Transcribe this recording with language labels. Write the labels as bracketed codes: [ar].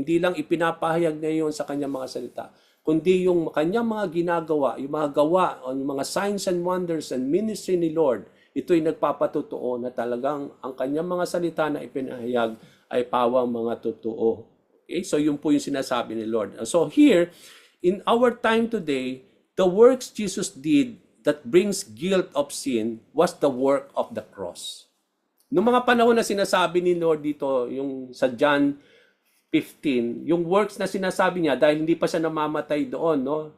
[tl] Hindi lang ipinapahayag niya yun sa kanyang mga salita, kundi yung kanyang mga ginagawa, yung mga gawa, yung mga [en] signs and wonders and ministry [tl] ni Lord, ito'y nagpapatotoo na talagang ang kanyang mga salita na ipinahayag ay pawang mga totoo. Okay? So yun po yung sinasabi ni Lord. [en] So here, in our time today, the works Jesus did that brings guilt of sin was the work of the cross. [tl] Noong mga panahon na sinasabi ni Lord dito, yung sa John 15, yung works na sinasabi niya dahil hindi pa siya namamatay doon, no?